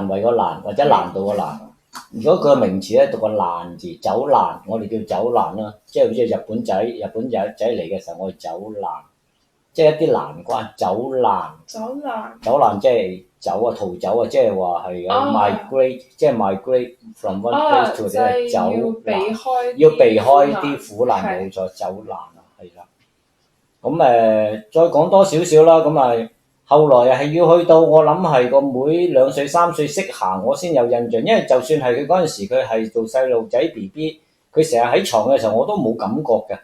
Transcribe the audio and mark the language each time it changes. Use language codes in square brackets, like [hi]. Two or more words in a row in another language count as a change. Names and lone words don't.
[yue] 為個難或者難度個難。如果佢個名詞咧讀個難字，走難，我哋叫走難啦，即係好似日本仔嚟嘅時候，我哋走難，即係一啲難關，走難即係走啊，逃走啊，即係話係 migrate，即係 [en] migrate from one place to the other， [yue] 走難，要避開啲苦難，冇錯，走難啊，係啦。咁再講多少少啦，咁後來係要去到我諗係個妹2歲3歲識行，我先有印象。因為就算係佢嗰陣時，佢係做細路仔 BB，佢成日喺床嘅時候，我都冇感覺嘅。